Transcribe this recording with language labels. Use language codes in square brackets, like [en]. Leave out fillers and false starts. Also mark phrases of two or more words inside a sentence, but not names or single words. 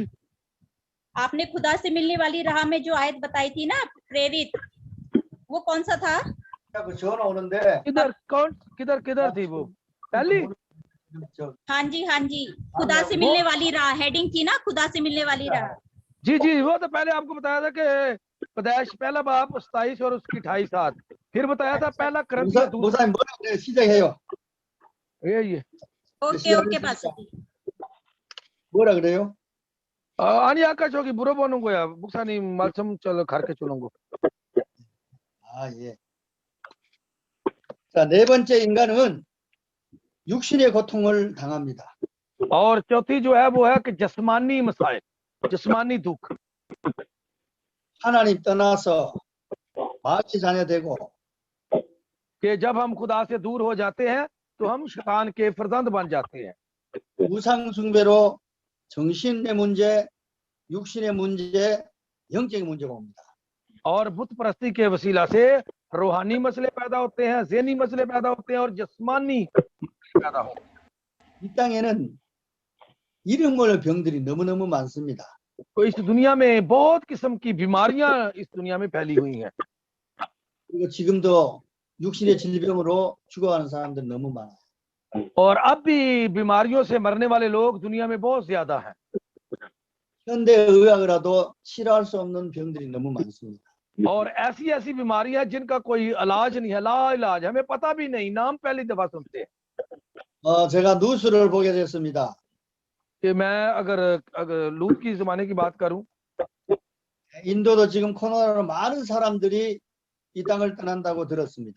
[ur] آپ نے خدا سے ملنے والی راہ میں جو آیت بتائی تھی نا، پریرت، وہ کون سا تھا? [ko] 자꾸 전화 오는데. [ur] کدھر تھی وہ پہلی? ہاں جی، خدا سے ملنے والی راہ ہیڈنگ تھی نا، خدا سے ملنے والی راہ. جی، وہ تو پہلے آپ کو بتایا تھا کہ پیدائش پہلا باب 27 اور اس کی 28 آیت، پھر بتایا تھا پہلا کرنتھیا [ko] 목사님 뭐라 그래요? 시작해요. [ur] یہ [en] okay pastor जी। [ko] 뭐라 그래요? 아니 아까 저기 물어보는 거야. 목사님 말씀 가르쳐 주는 거. 아, 예. 자, 네 번째 인간은 육신의 고통을 당합니다. [ur] اور چوتھی جو ہے وہ ہے کہ جسمانی مسائل، جسمانی دکھ. [ko] 하나님 떠나서 마귀 자녀 되고 [ur] کہ جب ہم خدا سے دور ہو جاتے ہیں تو ہم شیطان کے فرزند بن جاتے ہیں. [ko] 우상 숭배로 정신의 문제, 육신의 문제, 영적인 문제가 옵니다. [ur] اور بت پرستی کے وسیلہ سے روحانی مسلے پیدا ہوتے ہیں، ذہنی مسلے پیدا ہوتے ہیں اور جسمانی مسلے پیدا ہوتے ہیں. [ko] 이 땅에는 이름 모를 병들이 너무너무 많습니다. [ur] تو اس دنیا میں بہت قسم کی بیماریاں اس دنیا میں پھیلی ہوئی ہیں. [ko] 그리고 지금도 육신의 질병으로 죽어가는 사람들 너무 많아요. [ur] اور اب بھی بیماریوں سے مرنے والے لوگ دنیا میں بہت زیادہ ہیں. [ko] 현대 의학이라도 치료할 수 없는 병들이 너무 많습니다. [ur] اور ایسی ایسی بیماریاں ہیں جن کا کوئی علاج نہیں ہے، لا علاج، ہمیں پتا بھی نہیں، نام پہلی دفعہ سنتے ہیں. [ko] 제가 뉴스를 보게 됐습니다. [ur] کہ میں اگر لوط کی زمانے کی بات کروں, [ko] 인도도 지금 코로나로 많은 사람들이 이 땅을 떠난다고 들었습니다.